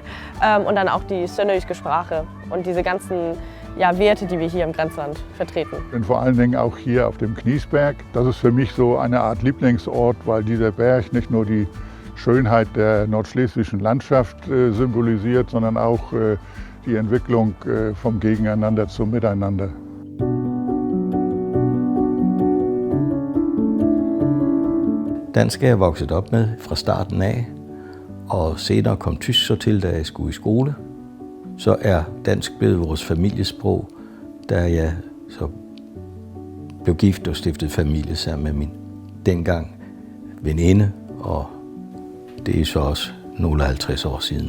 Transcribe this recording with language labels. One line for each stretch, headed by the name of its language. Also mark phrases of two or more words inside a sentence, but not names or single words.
German: Und dann auch die sønderjyske Sprache und diese ganzen Werte, die wir hier im Grenzland vertreten. Ich bin vor allen Dingen auch hier auf dem Kniesberg. Das ist für mich so eine Art Lieblingsort, weil dieser Berg nicht nur die Schönheit der nordschleswigschen Landschaft symbolisiert, sondern auch die Entwicklung vom Gegeneinander zum Miteinander.
Danish: Dansk er jeg vokset op med fra starten af, og senere kom tysk så til, da jeg skulle i skole. Så er dansk blevet vores familiesprog, da jeg så blev gift og stiftede familie sammen med min dengang veninde, og det er så også nogle 50 år siden.